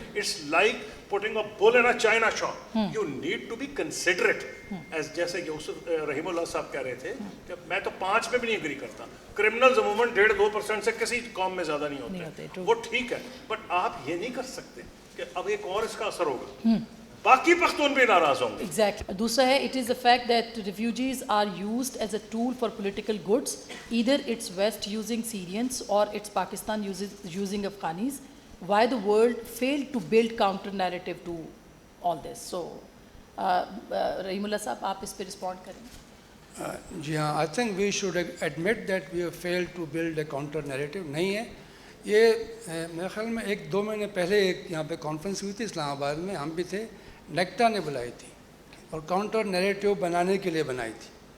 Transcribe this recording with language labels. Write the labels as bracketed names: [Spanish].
[English] It's like putting a bull in a china shop. You need to be considerate. [Urdu] جیسے یوسف رحیم اللہ صاحب کہہ رہے تھے کہ میں تو 5 میں بھی نہیں اگری کرتا، کرمنلز عموماً 1.5-2% سے کسی قوم میں زیادہ نہیں ہوتے، وہ ٹھیک ہے، بٹ آپ یہ نہیں کر سکتے کہ اب ایک اور اس کا اثر ہوگا، باقی پختون بھی ناراض ہوں گے. [English] Exactly. [Urdu] دوسرا ہے [English] it is the fact that refugees are used as a tool for political goods. Either it's West using Syrians or it's Pakistan using Afghanis. Why the world failed to build counter narrative to all this? So, [Urdu] Rahim Allah صاحب آپ اس پہ respond کریں. جی ہاں، [English] I think we should admit that we have failed to build a counter narrative. [Urdu] نہیں ہے یہ، میرے خیال میں 1-2 مہینے پہلے ایک یہاں پہ کانفرنس ہوئی تھی اسلام آباد میں، ہم بھی تھے، نیکٹا نے بلائی تھی اور کاؤنٹر نیریٹو بنانے کے لیے بنائی تھی.